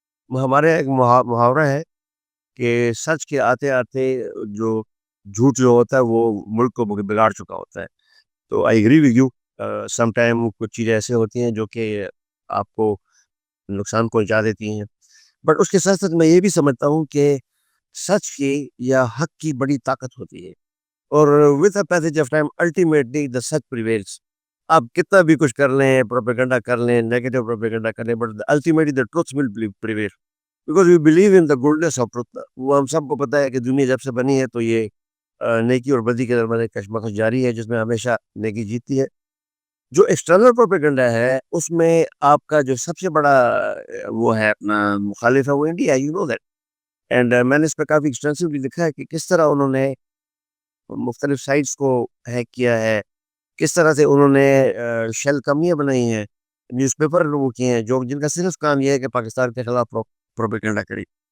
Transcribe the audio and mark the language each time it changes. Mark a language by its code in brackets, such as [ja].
[ur] ہمارے ایک محاورہ ہے کہ سچ کے آتے آتے جو جھوٹ جو ہوتا ہے وہ ملک کو بگاڑ چکا ہوتا ہے. تو [en] I agree with you. [ur] Some time کچھ چیزیں ایسے ہوتی ہیں جو کہ آپ کو نقصان پہنچا دیتی ہیں، بٹ اس کے ساتھ ساتھ میں یہ بھی سمجھتا ہوں کہ سچ کی یا حق کی بڑی طاقت ہوتی ہے، اور [en] with a passage of time ultimately [ur] the such prevails. آپ کتنا بھی کچھ کر لیں، پروپیگنڈا کر لیں، نیگیٹو پروپیگنڈا کر لیں، [en] But ultimately the truth will prevail because we believe in the goodness of truth. [ur] وہ ہم سب کو پتہ ہے کہ دنیا جب سے بنی ہے تو یہ نیکی اور بدی کے درمیان ایک کشمکش جاری ہے جس میں ہمیشہ نیکی جیتتی ہے. جو ایکسٹرنل پروپیگنڈا ہے اس میں آپ کا جو سب سے بڑا وہ ہے اپنا مخالف ہے، وہ India, [en] You know that. [ur] And میں نے اس پہ کافی ایکسٹینسولی لکھا ہے کہ کس طرح انہوں نے مختلف سائٹس کو ہیک کیا ہے، کس طرح سے انہوں نے شیل کمپنیاں بنائی ہیں، نیوز پیپر لوگوں کی ہیں جو جن کا صرف کام یہ ہے کہ پاکستان کے خلاف پروپیگنڈا کری.